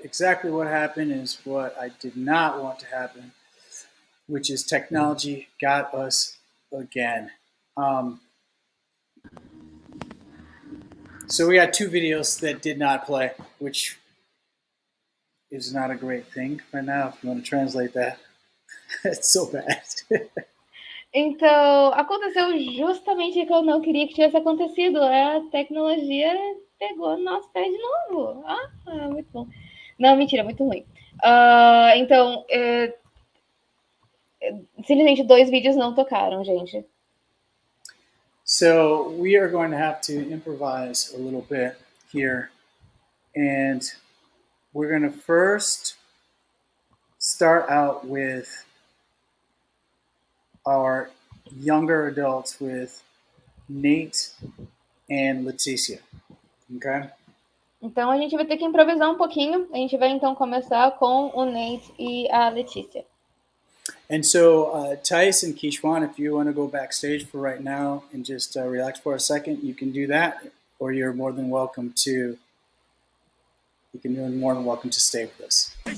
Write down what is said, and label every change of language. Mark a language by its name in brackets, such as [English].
[English] Exactly what happened is what I did not want to happen, which is technology got us again. So we got two videos that did not play, which is not a great thing right now. If you want to translate that, it's so bad. [Portuguese] Então, aconteceu justamente o que eu não queria que tivesse acontecido. A tecnologia pegou nosso pé de novo. Muito bom. Não, mentira, muito ruim. Então, simplesmente 2 vídeos não tocaram, gente. [English] So we are going to have to improvise a little bit here. And we're going to first start out with our younger adults, with Nate and Leticia. Okay? [Portuguese] Então, a gente vai ter que improvisar um pouquinho. A gente vai, então, começar com o Nate e a Letícia. [English] And so, Thais and Kishwan, if you want to go backstage for right now and just relax for a second, you can do that, or you're more than welcome to. You're more than welcome to stay with us.